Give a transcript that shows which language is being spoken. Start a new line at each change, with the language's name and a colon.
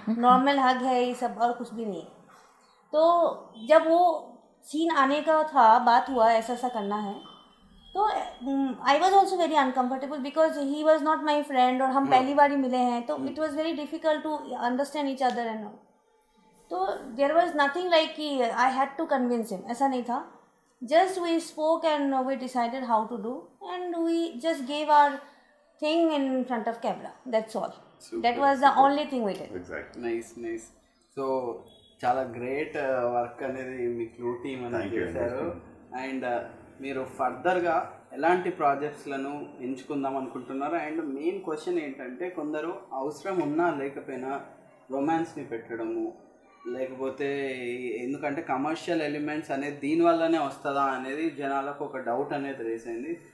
Hindi: Normal हग है ये सब, और कुछ भी नहीं है. तो जब वो सीन आने का था, बात हुआ ऐसा ऐसा करना है, तो
English: I was also very uncomfortable because he was not my friend
Hindi: और हम पहली बार ही मिले हैं.
English: तो it was very difficult to understand each other and all. तो there was nothing like कि I had to convince him,
Hindi: ऐसा नहीं था.
English: Just we spoke and we decided how to do, and we just gave our thing in front of camera. That's all. That was the only thing we did.
Telugu: Exactly. Nice. So చాలా great work అనేది మీ clue team అనేది చేశారు. And మీరు ఫర్దర్గా ఎలాంటి ప్రాజెక్ట్స్లను ఎంచుకుందాం అనుకుంటున్నారు? And main question ఏంటంటే, కొందరు అవసరం ఉన్నా లేకపోయినా రొమాన్స్ని పెట్టడము, లేకపోతే ఎందుకంటే కమర్షియల్ ఎలిమెంట్స్ అనేది దీనివల్లనే వస్తుందా అనేది జనాలకు ఒక డౌట్ అనేది రేస్ అయింది.